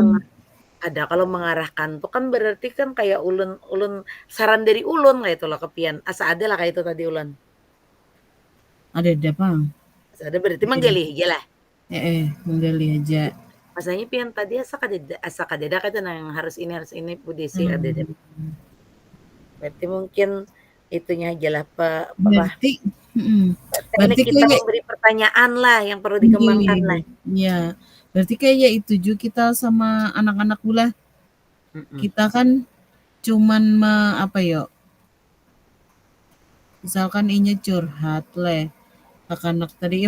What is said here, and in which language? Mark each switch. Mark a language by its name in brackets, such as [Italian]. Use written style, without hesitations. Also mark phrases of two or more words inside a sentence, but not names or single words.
[Banjar] ada, kalau mengarahkan tuh kan berarti kan kayak ulun ulun saran dari ulun lah itu loh ke pian, asa ada lah kayak itu tadi ulun. Ada Pang. Asa ada berarti Iya. manggali aja lah. [Indonesian] Menggali aja. [Banjar] Masanya pian tadi asa kadeda kata nah yang harus ini Bu Desi kadeda. Mmm, [Indonesian] Berarti mungkin itunya aja lah apa, berarti mhm, teknik berarti kita kayak memberi pertanyaan lah yang perlu dikembangkan lah. iya, iya. [Banjar] Berarti kayak itu ju kita sama anak-anak ulah, Mhm. kita kan cuman apa yo, misalkan inya curhat leh, anak-anak tadi yang